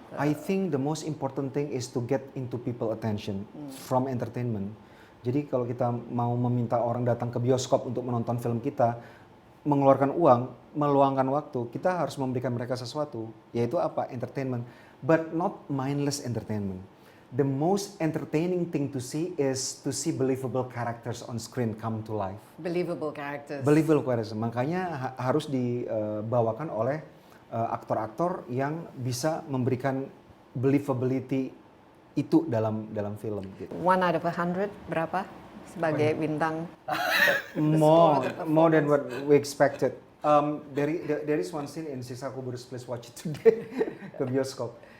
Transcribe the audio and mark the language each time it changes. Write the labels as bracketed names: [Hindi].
[English] I think the most important thing is to get into people attention from entertainment. [Indonesian] Jadi kalau kita mau meminta orang datang ke bioskop untuk menonton film kita, mengeluarkan uang, meluangkan waktu, kita harus memberikan mereka sesuatu, yaitu apa? [English] Entertainment, but not mindless entertainment. The most entertaining thing to see is to see believable characters on screen come to life. Believable characters. Believable characters, [Indonesian] makanya harus dibawakan oleh aktor-aktor yang bisa memberikan believability itu dalam film. Gitu. [English] 1 out of 100 [Indonesian] berapa sebagai bintang? [English] More than what we expected. There is one scene in Siksa Kubur, please watch it today [Indonesian] ke bioskop.